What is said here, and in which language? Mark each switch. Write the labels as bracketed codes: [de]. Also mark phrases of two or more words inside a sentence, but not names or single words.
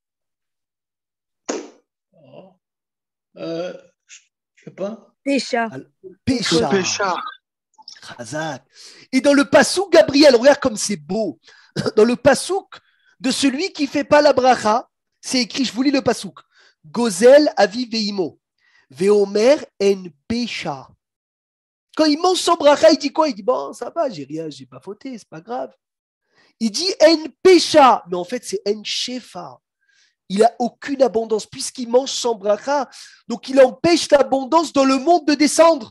[fr] Je sais pas. Pécha. Pécha. Pécha. Chazak. Et dans le passouk, Gabriel, regarde comme c'est beau. Dans le passouk de celui qui ne fait pas la bracha, c'est écrit, je vous lis le passouk. [he] גוזל אביו ואמו ואומר אין פשע. [fr] Quand il mange sans bracha, il dit quoi? Il dit, bon, ça va, j'ai rien, j'ai pas fauté, c'est pas grave. Il dit [he] אין פשע, [fr] mais en fait, c'est [he] אין שפע. [fr] Il n'a aucune abondance puisqu'il mange sans bracha. Donc, il empêche l'abondance dans le monde de descendre.